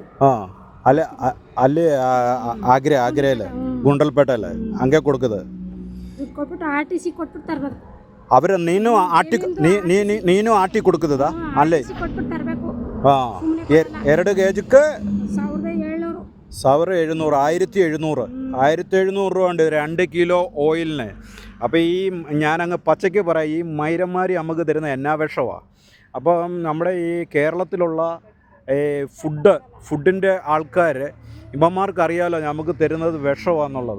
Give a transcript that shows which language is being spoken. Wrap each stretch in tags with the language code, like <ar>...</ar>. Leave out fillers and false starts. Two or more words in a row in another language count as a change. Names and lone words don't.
<kn>ಹಾಂ, ಅಲ್ಲಿ ಆಗ್ರೆಯಲ್ಲ ಗುಂಡಲ್ಪೇಟೆಲ್ಲ ಹಂಗೆ ಕೊಡ್ಕದು. ಕೊಟ್ಬಿಟ್ಟು RTC ಕೊಟ್ಬಿಟ್ಟು ತರಬೇಕು. ಅವರ ನೀನು ಆಟಿ ಕೊಡ್ಕದಾ ಅಲ್ಲೇ ಕೊಟ್ಬಿಟ್ಟು ತರಬೇಕು. ಹಾಂ, 2 kgಕ್ಕೆ 1700.</kn> <ml>1700 രൂപ ഉണ്ട് 2 കിലോ ഓയിലിന്. അപ്പോൾ ഈ ഞാനങ്ങ് പച്ചയ്ക്ക് പറയാം, ഈ മൈരന്മാർ നമുക്ക് തരുന്ന എന്നാ വിഷമാണ്. അപ്പം നമ്മുടെ ഈ കേരളത്തിലുള്ള ഫുഡിൻ്റെ ആൾക്കാർ ഇവന്മാർക്കറിയാമല്ലോ നമുക്ക് തരുന്നത് വിഷമാണെന്നുള്ളത്.</ml>